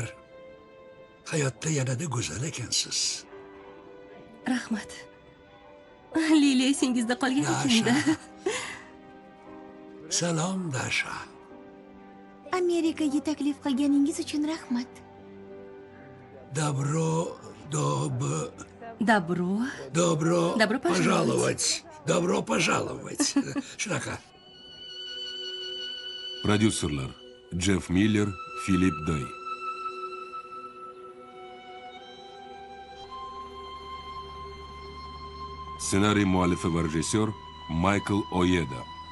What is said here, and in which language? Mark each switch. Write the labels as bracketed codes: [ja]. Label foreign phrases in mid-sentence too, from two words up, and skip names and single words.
[uz] Hayotda yanada go'zal ekansiz. Rahmat. Lili esingizda qolgan ekanda. Salom, Dasha. Amerikaga taklif qilganingiz uchun rahmat. [ru] Добро пожаловать. Добро пожаловать. [uz] Shunaqa. Prodyuserlar Jeff Miller, Philip Day. Ssenariy muallifi va rejissyor Michael Oyeda.